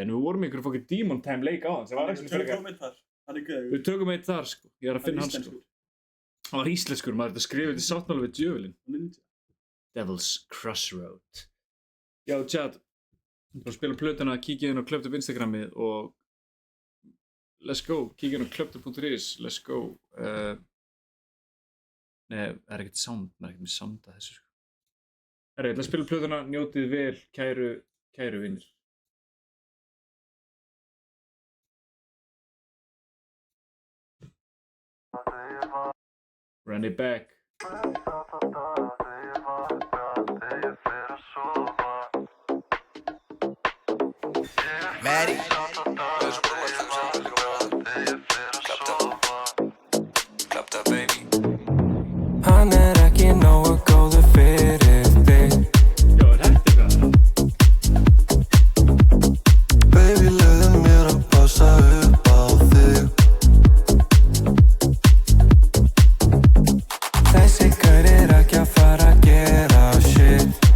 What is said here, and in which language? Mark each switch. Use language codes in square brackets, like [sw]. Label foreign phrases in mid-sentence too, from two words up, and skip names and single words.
[is] En við vorum í einhverjum fokkin Demon Time leik á hans. Við tökum eitt þar. Við tökum eitt þar, sko. Ég er að finna hans, sko. Hann var íslenskur, maður. Þetta skrifið til sáttmála við djöfulinn. Devil's Crossroad. Já, chat. Þú spila plötuna, kíkja inn á Klöpt upp Instagramið og [en] let's go, [is] kíkja inn á klöptup.is, [en] let's go. [is] Nei, það er ekkert sound, maður er ekkert með sound að þessu, sko. Herri, ég ætla að spila plötuna, njótið vel, kæru vinnir. [en] Run it back. Maddie. Clap that baby. [is] Hann ekki nógu góður fyrir þig. Já, þetta Baby, leiðu mér að passa upp á þig. Þessi gaur ekki að fara að gera shit.